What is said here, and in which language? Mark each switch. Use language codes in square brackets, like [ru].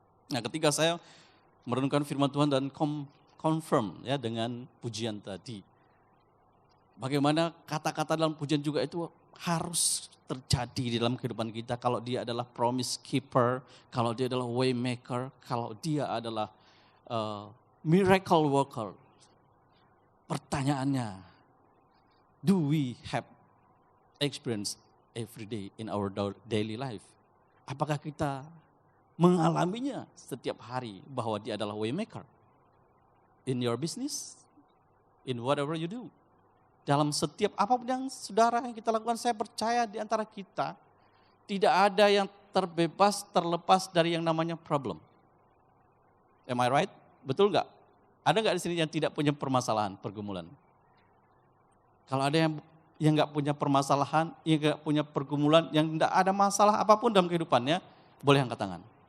[id] Nah, ketika saya merenungkan firman Tuhan dan confirm ya dengan pujian tadi, bagaimana kata-kata dalam pujian juga itu harus terjadi di dalam kehidupan kita. Kalau dia adalah [en] promise keeper, [id] kalau dia adalah [en] way maker, [id] kalau dia adalah [en] miracle worker. [id] Pertanyaannya, [en] do we have experience every day in our daily life? [id] Apakah kita mengalaminya setiap hari bahwa dia adalah way maker? [en] In your business, in whatever you do. [id] Dalam setiap apapun yang saudara yang kita lakukan, saya percaya di antara kita tidak ada yang terlepas dari yang namanya problem. [en] Am I right? [id] Betul nggak? Ada nggak di sini yang tidak punya permasalahan, pergumulan? Kalau ada yang nggak punya permasalahan, yang nggak punya pergumulan, yang nggak ada masalah apapun dalam kehidupannya, boleh angkat tangan.